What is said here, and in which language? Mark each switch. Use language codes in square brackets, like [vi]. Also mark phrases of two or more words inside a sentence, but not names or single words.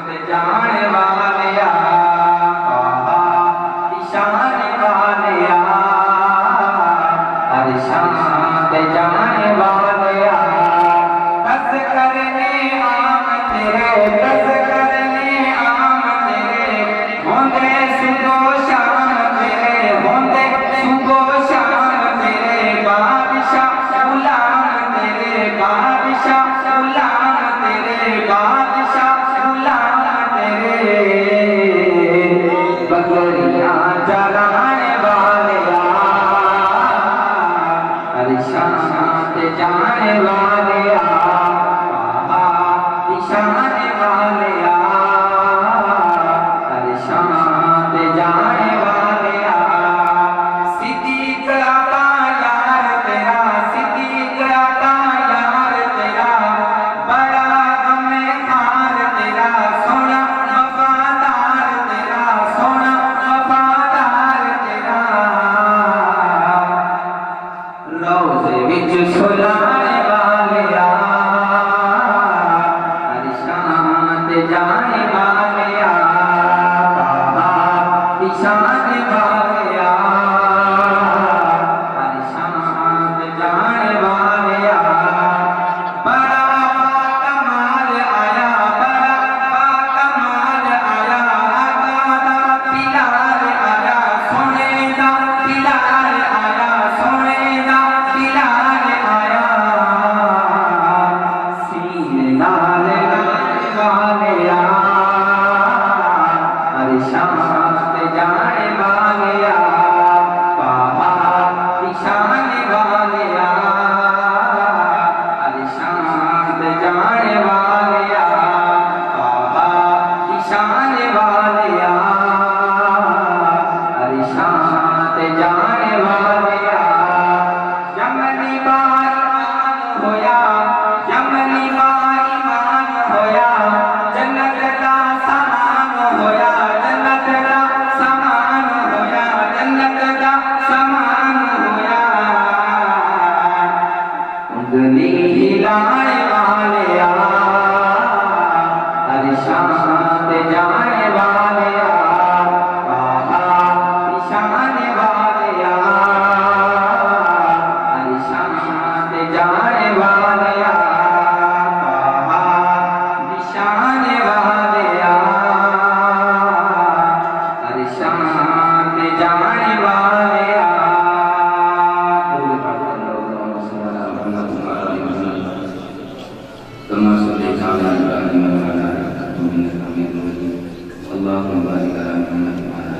[pa] جانے والیا شان والیا ہر شان تے جانے والیا دس کرنے عام تیرے دس کرنے عام تیرے ہوندے صبح شام تیرے ہوندے صبح شام تیرے بادشاہ غلام تیرے بادشاہ غلام تیرے بادشاہ غلام تیرے بکریاں چرانے والیا ہر شان تے جانے والیا شان والیا ہر شان تے جانے والیا صدیق عطا یار تیرا صدیق عطا یار تیرا بڑا غم خار تیرا سونا وفادار تیرا سونا وفادار تیرا روزے وچ سلانے والیا ہر شان تے جانے والیا شان والیا ہر شان تے جانے والیا بڑا کمال آیا بڑا کمال آیا آقا دا بلال آیا سونے دا بلال آیا سونے دا بلال آیا سینے نال والیا ہر شان تے جانے والیا شان والیا ہر شان تے جانے والیا شان والیا ہر شان تے جانے والیا یمنی با ایمان ہویا یمنی با ایمان ہویا جنت دا سامان ہویا جنت دا سامان ہویا جنت دا سامان ہویا انگلی ہلانے والیا ہر شان تے جانے والیا شان والیا ہر شان تے جانے والیا شان والیا ہر شان تے جانے والیا [ar] كما صليت على ابراهيم وعلى ال ابراهيم انك حميد مجيد اللهم بارك على محمد